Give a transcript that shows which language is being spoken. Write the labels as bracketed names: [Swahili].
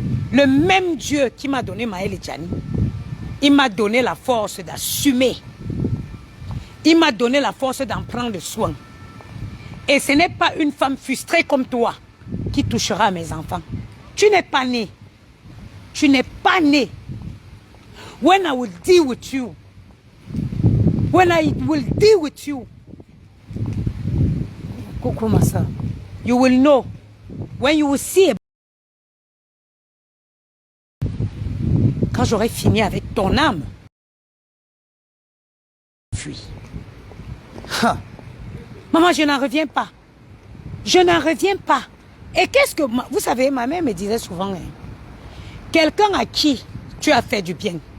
[French] Le même Dieu qui m'a donné Maël et Gianni, il m'a donné la force d'assumer. Il m'a donné la force d'en prendre soin. Et ce n'est pas une femme frustrée comme toi qui touchera à mes enfants. Tu n'es pas né. Tu n'es pas né. [English] When I will deal with you, when I will deal with you, [French] Coucou ma soeur, [English] you will know. When you will see. [French] Quand j'aurai fini avec ton âme, fuis. Maman, je n'en reviens pas. Je n'en reviens pas. Et qu'est-ce que... Vous savez, ma mère me disait souvent, hein, quelqu'un à qui tu as fait du bien.